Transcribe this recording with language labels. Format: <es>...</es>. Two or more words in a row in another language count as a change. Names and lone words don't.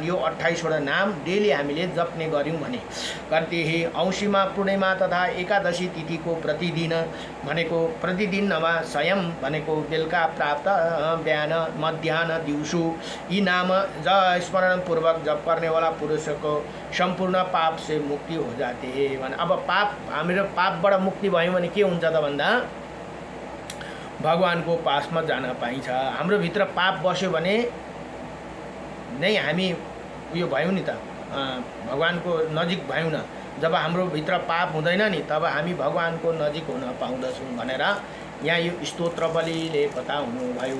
<ne>यो 28 वटा नाम डेली हामीले जप्ने गर्यौं भने कार्तिके औँसीमा पूर्णिमा तथा एकादशी तिथिको प्रतिदिन भनेको प्रतिदिन नभा स्वयं भनेको बेलुका प्राप्त बिहान मध्याह्न दिउँसो यी नाम स्मरण पूर्वक जप गर्ने वाला पुरुषको संपूर्ण</ne> <hi>पाप से मुक्ति हो जाते हैं</hi> <ne>भने। अब पाप हाम्रो पापबाट मुक्ति भयो भने के हुन्छ त भन्दा भगवानको पासमा जान पाइन्छ। हाम्रो भित्र पाप बस्यो भने नै हामी उयो भयौं नि त भगवानको नजिक भयौं न। जब हाम्रो भित्र पाप हुँदैन नि तब हामी भगवानको नजिक हुन पाउँदछौं भनेर यहाँ यो स्तोत्र बलिले बताउनु भयो।</ne>